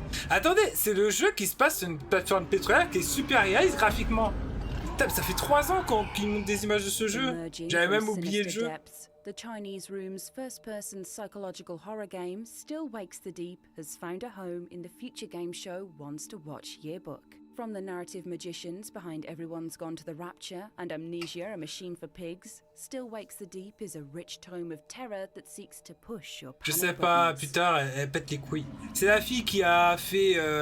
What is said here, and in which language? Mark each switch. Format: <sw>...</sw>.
<fr>Attendez, c'est le jeu qui se passe sur une plateforme pétrolière qui est super réaliste graphiquement. Putain, ça fait 3 ans qu'ils montent des images de ce jeu. J'avais même oublié le jeu.</fr> <en>The Chinese Room's first-person psychological horror game, Still Wakes the Deep, has found a home in the future game show Ones to Watch yearbook. From the narrative magicians behind Everyone's Gone to the Rapture and Amnesia, a Machine for Pigs, Still Wakes the Deep is a rich tome of terror that seeks to push your</en> <fr>Je sais pas, plus tard, elle pète les couilles. C'est la fille qui a fait...</fr>